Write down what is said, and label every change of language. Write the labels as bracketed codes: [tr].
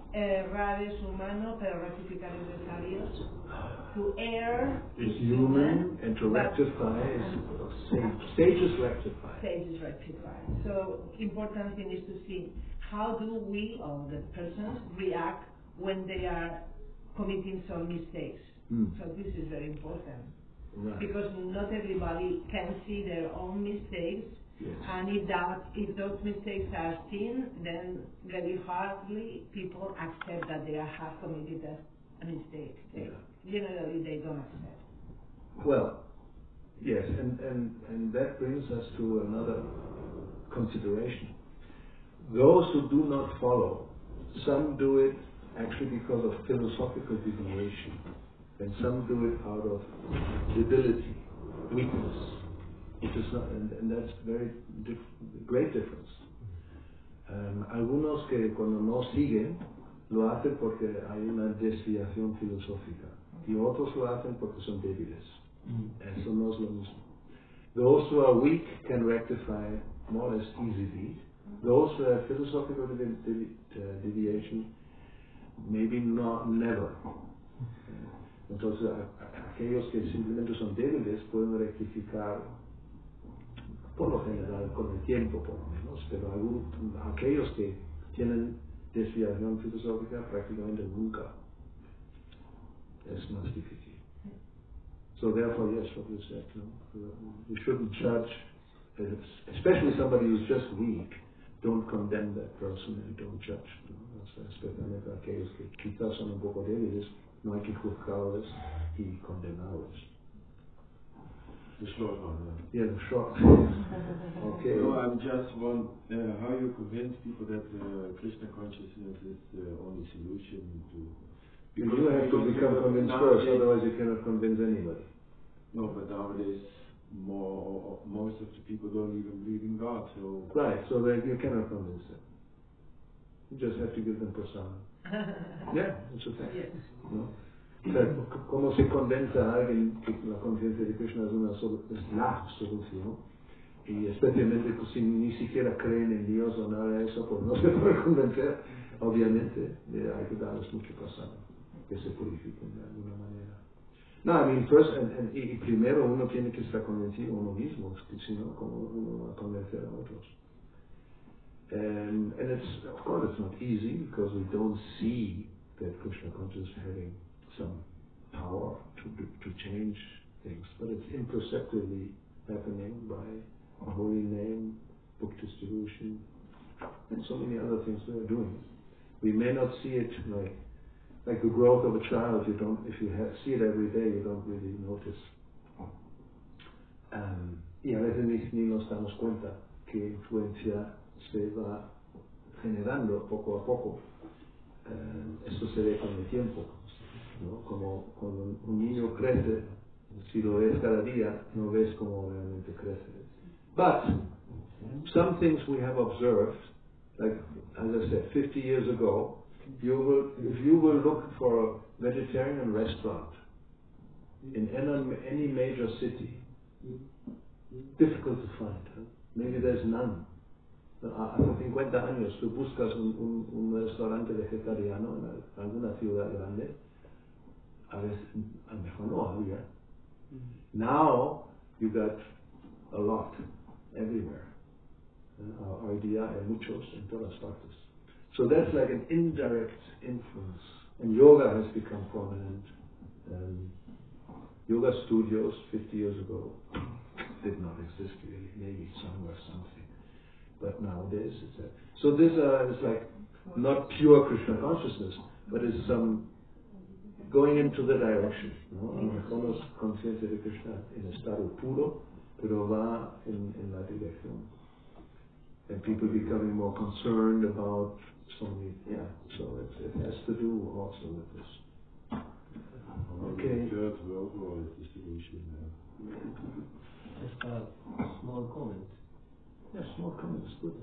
[es] Errar es humano, pero rectificar es de sabios. [en] To err is human, and to rectify is sage. Sages rectify. Sages rectify. So important thing is to see how do we or the persons react when they are committing some mistakes. So this is very important. Right. Because not everybody can see their own mistakes. Yes. And if those mistakes are seen, then very hardly people accept that they have committed a mistake. Generally, they don't accept. Well, yes, and that brings us to another consideration. Those who do not follow, some do it actually because of philosophical deviation, and some do it out of debility, weakness. It is not, and that's very great difference. [es] Algunos que cuando no siguen lo hacen porque hay una desviación filosófica y otros lo hacen porque son débiles. Eso no es lo mismo. [en] Those who are weak can rectify more or less easily. Those who have philosophical deviation, maybe not, never. [es] Entonces, aquellos que simplemente son débiles pueden rectificar por lo general con el tiempo, por lo menos, pero aquellos que tienen desviación filosófica prácticamente nunca. Es más difícil. [en] So therefore, yes, what you said, no? You shouldn't judge, especially somebody who's just weak. Don't condemn that person and don't judge. [es] ¿No? Especialmente aquellos que quizás son un poco débiles, no hay que juzgarles y condenarles. [en] The short one. Yeah, the short. Okay. No, I'm just one. How you convince people that Krishna consciousness is the only solution to. Because you have to become convinced first, otherwise you cannot convince anybody. No, but nowadays most of the people don't even believe in God, so. Right, so that you cannot convince them. You just have to give them prasad. Yeah, it's a fact. Yes. [es] ¿No? O sea, ¿cómo se convence a alguien que la conciencia de Krishna es la solución? Y especialmente pues, si ni siquiera creen en Dios o nada de eso, pues no se puede convencer. Obviamente, hay que darles mucho pasado, que se purifiquen de alguna manera. [en] No, I mean, first, [es] y primero uno tiene que estar convencido uno mismo, si no, ¿cómo uno va a convencer a otros? [en] And it's, of course, it's not easy because we don't see that Krishna consciousness having some power to change things, but it's imperceptibly happening by a holy name, book distribution, and so many other things we are doing. We may not see it like the growth of a child. You don't, if you see it every day, you don't really notice. [es] Y a veces ni nos damos cuenta qué influencia se va generando poco a poco. Esto se ve con el tiempo, ¿no? Como cuando un niño crece, si lo ves cada día, no ves cómo realmente crece. [en] But some things we have observed, like as I said, 50 years ago, if you will look for a vegetarian restaurant in any major city, difficult to find. Huh? Maybe there's none. [es] Hace 50 años tú buscas un restaurante vegetariano en alguna ciudad grande, a lo mejor no había. [en] Now you got a lot everywhere. [es] Hoy día hay muchos en todas partes. [en] So that's like an indirect influence. And yoga has become prominent. Yoga studios 50 years ago did not exist really, maybe somewhere something. But nowadays it's so this is like not pure Krishna consciousness, but it's some going into the direction. [es] ¿No? A lo mejor no es conciencia de Krishna en estado puro, pero va en la dirección. [en] And people becoming more concerned about so many, so it has to do also with this. Okay. Third world war distribution. Just a small comment. Yeah, small comment is good.